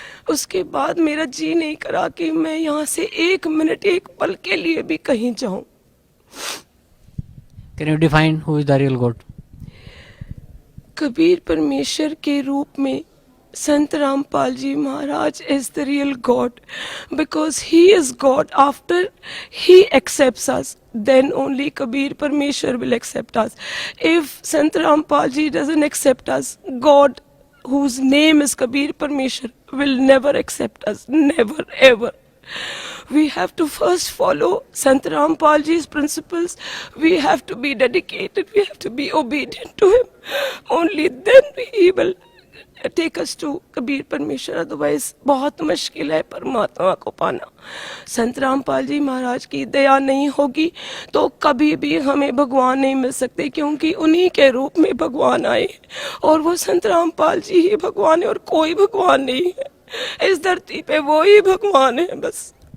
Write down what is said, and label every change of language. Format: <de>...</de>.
<hi>उसके बाद मेरा जी नहीं करा कि मैं यहाँ से एक मिनट, एक पल के लिए भी कहीं जाऊं।</hi> <en>Can you define who is the real God?</en> <hi>Kabir परमेश्वर के रूप में संत रामपाल जी महाराज</hi> <en>Is the real God, because he is God. After he accepts us, then only Kabir Parmeshwar will accept us. If Sant Rampal ji doesn't accept us, God, whose name is Kabir Parmeshwar, will never accept us, never ever. We have to first follow Sant Rampal ji's principles. We have to be dedicated, we have to be obedient to him. Only then he will take us to Kabir Parmeshwar.</en> <hi>Otherwise बहुत मुश्किल है परमात्मा को पाना। संत रामपाल जी महाराज की दया नहीं होगी तो कभी भी हमें भगवान नहीं मिल सकते, क्योंकि उन्हीं के रूप में भगवान आए और वो संत रामपाल जी ही भगवान है और कोई भगवान नहीं है इस धरती पे, वो ही भगवान है बस।</hi>